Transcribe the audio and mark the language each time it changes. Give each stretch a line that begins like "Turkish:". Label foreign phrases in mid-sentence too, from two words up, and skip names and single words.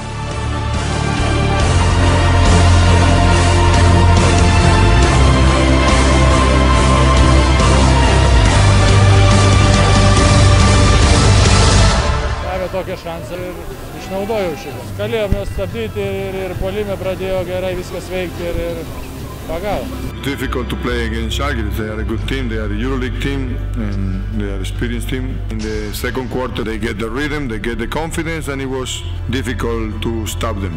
Lithuanian: Tokią šansą ir išnaudojau šitą. Galėjom juos stabdyti ir puolime pradėjo gerai viskas veikti ir pagavo.
English: Difficult to play against Žalgiris. They are a good team, they are a EuroLeague team and they are an experienced team. In the second quarter they get the rhythm, they get the confidence and it was difficult to stop them.